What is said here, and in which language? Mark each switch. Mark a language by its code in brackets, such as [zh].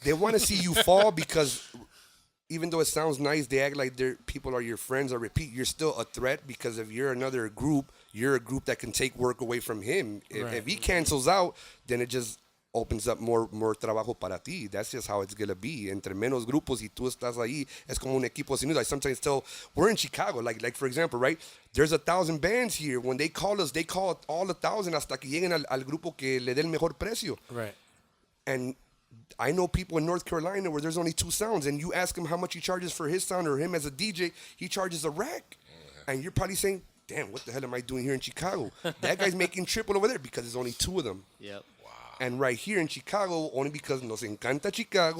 [en] They want to see you fall because even though it sounds nice, they act like people are your friends or repeat. You're still a threat because if you're another group, you're a group that can take work away from him. If he cancels out, then it just opens up more [es] trabajo para ti. [en] That's just how it's going to be. [es] Entre menos grupos y tú estás ahí, es como un equipo sin luz. [en] I sometimes tell, we're in Chicago, like for example, right? There's 1,000 bands here. When they call us, they call all 1,000 [es] hasta que lleguen al grupo que le dé el mejor precio. [en] Right. And I know people in North Carolina where there's only 2 sounds, and you ask him how much he charges for his sound or him as a DJ, he charges a rack. And you're probably saying, damn, what the hell am I doing here in Chicago? That guy's making triple over there because there's only 2 of them. Yep. And right here in Chicago, only because [es] nos encanta Chicago.